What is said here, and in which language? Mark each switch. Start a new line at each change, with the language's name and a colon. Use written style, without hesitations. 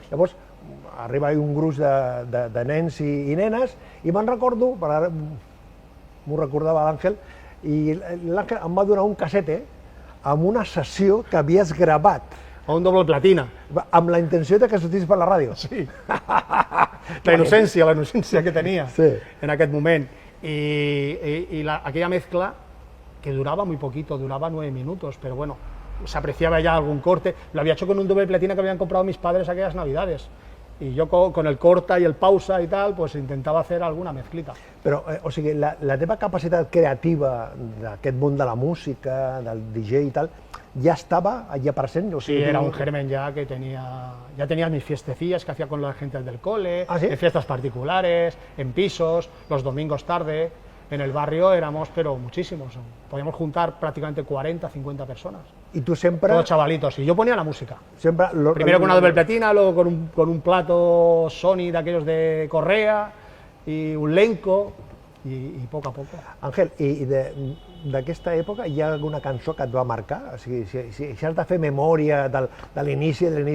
Catalan: Llavors, arriba un gruix de nens i nenes, i me'n recordo, m'ho recordava l'Àngel, i l'Àngel em va donar un casete amb una sessió que havies gravat. O un doble platina. Amb la intenció de que sortís per la ràdio. Sí. La innocència que tenia en aquest moment.
Spanish: Y aquella mezcla que duraba muy poquito, duraba 9 minutos, pero bueno, se apreciaba ya algún corte. Lo había hecho con un doble platina que habían comprado mis padres aquellas navidades. Y yo con el corta y el pausa y tal, pues intentaba hacer alguna mezclita.
Catalan: Però, o sigui, la teva capacitat creativa d'aquest món de la música, del DJ i tal, ja estava allà present? O sigui,
Spanish: sí, era un germen ya que ya tenía mis fiestecillas que hacía con la gente del cole, ¿Ah, sí? En fiestas particulares, en pisos, los domingos tarde. En el barrio éramos, pero muchísimos. Podíamos juntar prácticamente 40, 50 personas.
Catalan: I tu sempre...
Spanish: Todos chavalitos. Y yo ponía la música.
Catalan: Sempre
Spanish: Primero con una doble platina, luego con un plato Sony de aquellos de correa, y un Lenco, y poco a poco.
Catalan: Àngel, i d'aquesta època hi ha alguna cançó que et va marcar? O sigui, si has de fer memòria de l'inici,